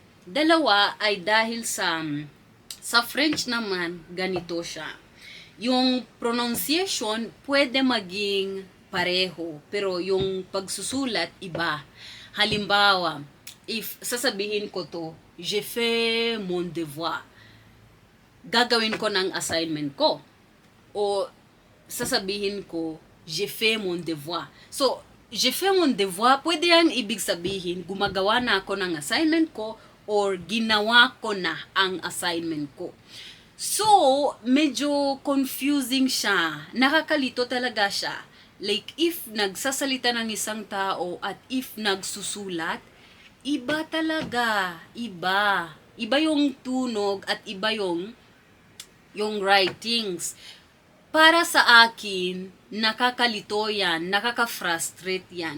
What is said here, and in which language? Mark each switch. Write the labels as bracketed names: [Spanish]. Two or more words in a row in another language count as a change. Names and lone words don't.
[Filipino] Dalawa ay dahil sa French naman, ganito siya. yung pronunciation pwede maging pareho, pero yung pagsusulat iba. Halimbawa, if sasabihin ko to, [French] je fais mon devoir, [Filipino] gagawin ko ng assignment ko. O sasabihin ko, [French] je fais mon devoir. So, je fais mon devoir, [Filipino] pwede yan ibig sabihin, gumagawa na ako ng assignment ko or ginawa ko na ang assignment ko. So, medyo confusing siya. Nakakalito talaga siya. Like, if nagsasalita ng isang tao at if nagsusulat, iba talaga. Iba. Iba yung tunog at iba yung writings. Para sa akin, nakakalito yan, nakaka-frustrate yan.